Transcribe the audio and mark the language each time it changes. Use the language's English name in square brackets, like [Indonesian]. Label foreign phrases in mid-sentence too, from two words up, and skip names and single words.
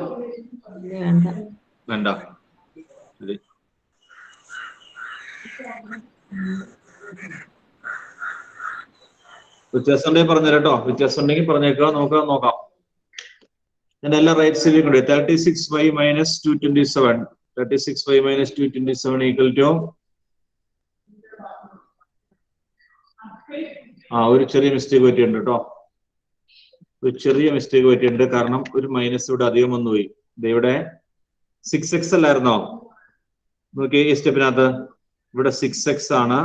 [Malayalam] വേണ്ട. ശരി, വ്യത്യാസം ഉണ്ടെങ്കിൽ പറഞ്ഞുതരാട്ടോ. വ്യത്യാസം ഉണ്ടെങ്കിൽ പറഞ്ഞേക്കാം, നമുക്ക് നോക്കാം. ഞാൻ എല്ലാ റൈറ്റ്സിലും കൂടെ [English] 36y minus 227 36y minus 227 equal to [Malayalam] ഒരു ചെറിയ മിസ്റ്റേക്ക് പറ്റിയിട്ടുണ്ട് കേട്ടോ. ഒരു ചെറിയ മിസ്റ്റേക്ക് പറ്റിയിട്ടുണ്ട്. കാരണം ഒരു മൈനസ് ഇവിടെ അധികം വന്നുപോയി. ഇവിടെ 6x അല്ലായിരുന്നോ? നോക്കിയേ ഈ സ്റ്റെപ്പിനകത്ത് ഇവിടെ 6x ആണ്.